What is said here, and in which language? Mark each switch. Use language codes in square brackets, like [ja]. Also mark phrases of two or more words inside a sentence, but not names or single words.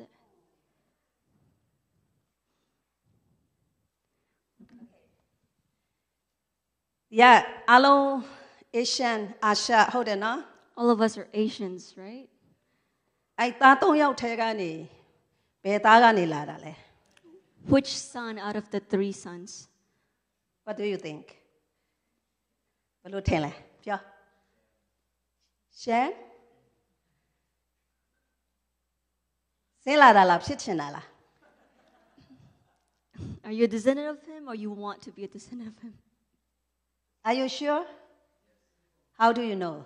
[my] Yeah အားလုံး Asian အာရှဟုတ်တယ်နော် [en] All of us are Asians, right? [my] အဲ့သား3ယောက်ထဲကနေဘယ်သားကနေလာတာလဲ [en] Which son out of the 3 sons? What do you think [my] ဘယ်လိုထင်လဲပြောရှမ်ဆင်းလာတာလားဖြစ်ချင်တာလား [en] Are you a descendant of him or you want to be a descendant of him? Are you sure How do you know